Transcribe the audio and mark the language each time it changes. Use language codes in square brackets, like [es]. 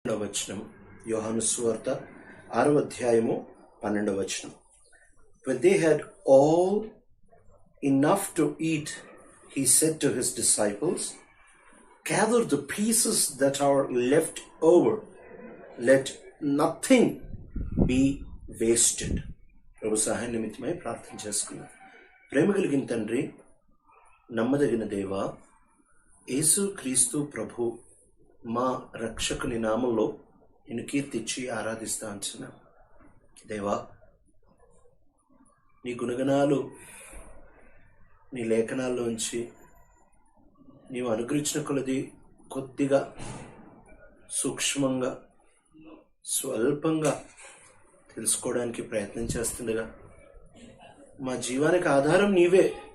[te] వచనం యోహాను సువార్త 6వ అధ్యాయము 12వ వచనం. [en] When they had all enough to eat, he said to his disciples, gather the pieces that are left over, let nothing be wasted. [te] ప్రభు సహాయ నిమిత్తమై ప్రార్థన చేసుకున్నాం. ప్రేమ కలిగిన తండ్రి, నమ్మదగిన దేవా, యేసు క్రీస్తు ప్రభు మా రక్షకుని నామంలో నేను కీర్తించి ఆరాధిస్తా అంటున్నా. దేవా, నీ గుణగణాలు నీ లేఖనాల్లోంచి నీవు అనుగ్రహించిన కొలది కొద్దిగా సూక్ష్మంగా స్వల్పంగా తెలుసుకోవడానికి ప్రయత్నం చేస్తుండగా మా జీవానికి ఆధారం నీవే.